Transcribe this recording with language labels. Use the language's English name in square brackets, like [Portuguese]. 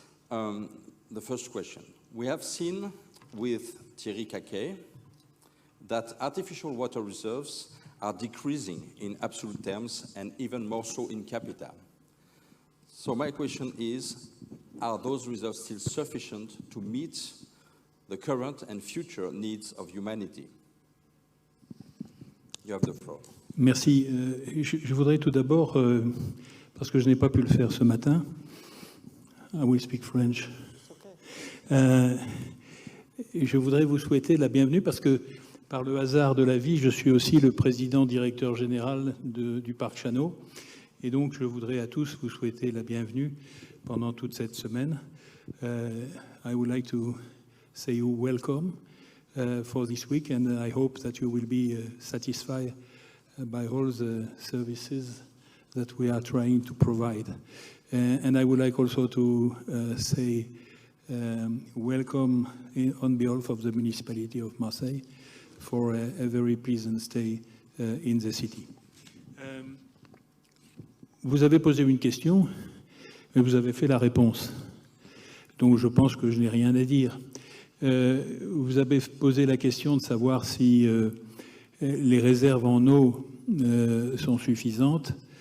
[English] The first question. We have seen with Thierry Caquet that artificial water reserves are decreasing in absolute terms and even more so in capita. So my question is, are those reserves still sufficient to meet the current and future needs of humanity? You have the floor. [French] Merci. Je voudrais tout d'abord, parce que je n'ai pas pu le faire ce matin, [English] I will speak French. [French] Je voudrais vous souhaiter la bienvenue parce que, par le hasard de la vie, je suis aussi le président directeur général du parc Chano. Et donc, je voudrais à tous vous souhaiter la bienvenue pendant toute cette semaine. [English] I would like to say you welcome for this week, and I hope that you will be satisfied by all the services that we are trying to provide. And I would like also to say welcome on behalf of the municipality of Marseille for a very pleasant stay in the city. [French] Vous avez posé une question, mais vous avez fait la réponse. Donc je pense que je n'ai rien à dire. Vous avez posé la question de savoir si les réserves en eau sont suffisantes.